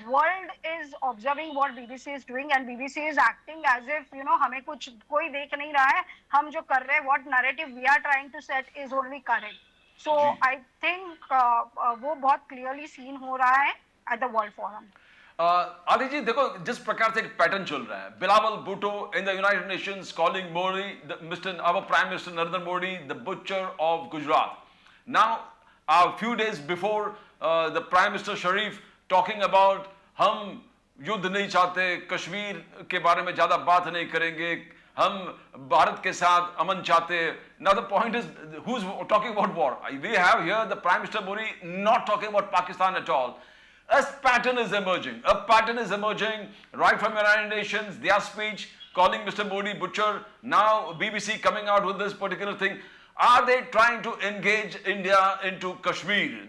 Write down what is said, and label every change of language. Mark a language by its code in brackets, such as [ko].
[en] world is observing what BBC is doing and BBC is acting as if [hi] हमें कुछ कोई देख नहीं रहा है, हम जो कर रहे हैं, [en] what narrative we are trying to set is only correct. So I think [hi] वो बहुत [en] clearly seen हो रहा है at the World Forum. [hi] आदि जी देखो, जिस प्रकार से एक पैटर्न चल रहा है, [en] Bilawal Bhutto in the United Nations calling Modi our Prime Minister Narendra Modi the butcher of Gujarat. Now a few days before the Prime Minister Sharif talking about [hi] हम युद्ध नहीं चाहते, कश्मीर के बारे में ज्यादा बात नहीं करेंगे, हम भारत के साथ अमन चाहते. [en] Now the point is, who's talking about war? We have here the Prime Minister Modi not talking about Pakistan at all. A pattern is emerging. A pattern is emerging right from United Nations, their speech calling Mr. Modi butcher. Now BBC coming out with this particular thing. Are they trying to engage India into Kashmir?